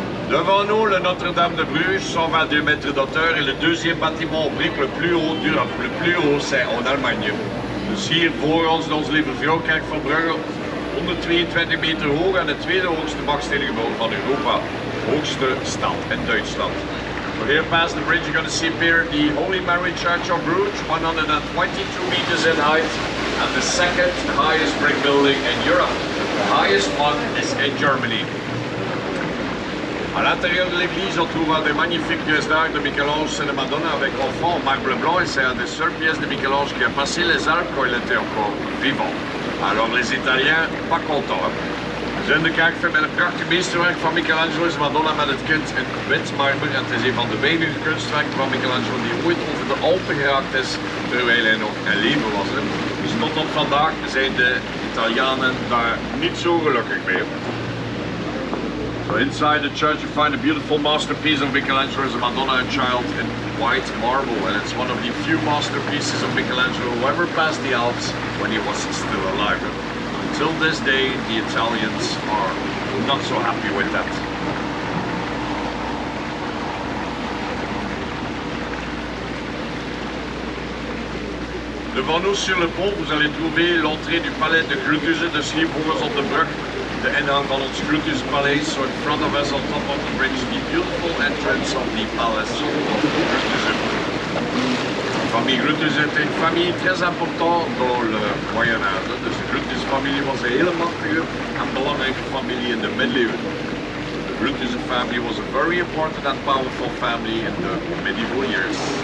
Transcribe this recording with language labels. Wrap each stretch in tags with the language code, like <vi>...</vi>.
<fr>Devant nous, le Notre-Dame de Bruges, 122 mètres d'auteur, et le deuxième bâtiment en briques le plus haut d'Europe. Le plus haut, c'est en Allemagne.</fr> <nl>Dus hier voor ons, de Onze Lieve Vrouwkerk van Brugge, 122 meter hoog en het tweede hoogste bakstenengebouw van Europa. Hoogste stad in Duitsland.</nl> <en>So here past the bridge, you're going to see here the Holy Mary Church of Bruges, 122 meters in height, and the second highest brick building in Europe. The highest one is in Germany.</en> <fr>À l'intérieur de l'église, on trouve des magnifiques pièces d'art de Michel-Ange et de Madonna avec enfant en marbre blanc, et c'est une des seules pièces de Michel-Ange qui a passé les Alpes quand il était encore vivant. Alors les Italiens, pas contents.</fr> <nl>We zijn de kerk met een prachtig meesterwerk van Michelangelo is Madonna met het kind in wit marmer. En het is een van de weinige kunstwerken van Michelangelo die ooit over de Alpen geraakt is terwijl hij nog in leven was. Dus tot op vandaag zijn de Italianen daar niet zo gelukkig mee.</nl> <en>So inside the church you find a beautiful masterpiece of Michelangelo as a Madonna and Child in white marble, and it's one of the few masterpieces of Michelangelo who ever passed the Alps when he was still alive. Until this day the Italians are not so happy with that.</en> <fr>Devant nous sur le pont, vous allez trouver l'entrée du palais de Bruges,</fr> <nl>dus hier voor ons op de brug de ingang van ons Groetuspaleis.</nl> <en>So in front of us on top of the bridge, the beautiful entrance of the palace of Groetusen.</en> <fr>Famille Groetus est une famille très importante dans le Moyen-Âge.</fr> <nl>Dus de Groetus-familie was een hele machtige en belangrijke familie in de middeleeuwen.</nl> <en>The Groetus family was a very important and powerful family in the medieval years.</en>